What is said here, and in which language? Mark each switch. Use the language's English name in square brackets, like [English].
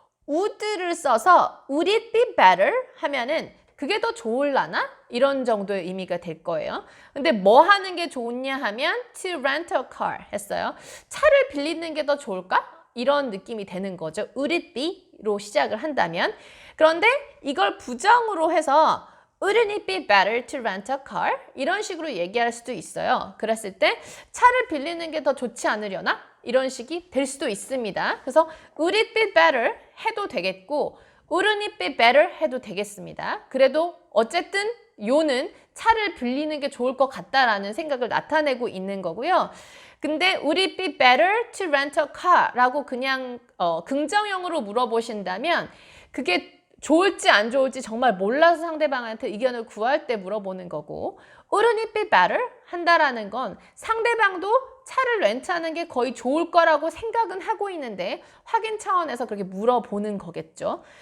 [Korean] would를 써서 [English] would it be better [Korean] 하면은 그게 더 좋을라나? 이런 정도의 의미가 될 거예요. 근데 뭐 하는 게 좋냐 하면 [English] to rent a car [Korean] 했어요. 차를 빌리는 게 더 좋을까? 이런 느낌이 되는 거죠. [English] Would it be?로 [Korean] 시작을 한다면. 그런데 이걸 부정으로 해서 [English] Wouldn't it be better to rent a car? [Korean] 이런 식으로 얘기할 수도 있어요. 그랬을 때 차를 빌리는 게 더 좋지 않으려나? 이런 식이 될 수도 있습니다. [English] 그래서 Would it be better? [Korean] 해도 되겠고 [English] Wouldn't it be better? [Korean] 해도 되겠습니다. 그래도 어쨌든 요는 차를 빌리는 게 좋을 것 같다라는 생각을 나타내고 있는 거고요. 근데 [English] Would it be better to rent a car? [Korean] 라고 그냥 긍정형으로 물어보신다면 그게 좋을지 안 좋을지 정말 몰라서 상대방한테 의견을 구할 때 물어보는 거고 [English] Wouldn't it be better? [Korean] 한다라는 건 상대방도 차를 렌트하는 게 거의 좋을 거라고 생각은 하고 있는데 확인 차원에서 그렇게 물어보는 거겠죠.